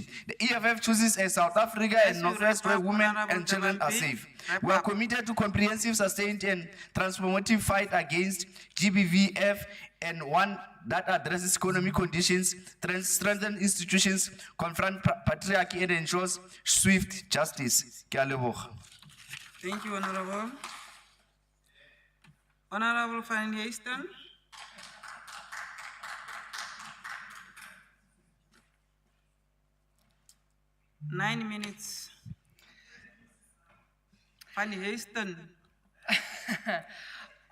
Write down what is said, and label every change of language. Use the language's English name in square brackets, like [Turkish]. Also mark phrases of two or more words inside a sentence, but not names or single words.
[English] The EFF chooses a South Africa and Northwest where women and children are safe. We are committed to comprehensive, sustained, and transformative fight against GBVF, and one that addresses economic conditions, strengthens institutions, confront patriarchy, and ensures swift justice. [Tswana] Ke a leboga. [English] Thank you, Honorable. Honorable Van Heesten. Nine minutes. Van Heesten.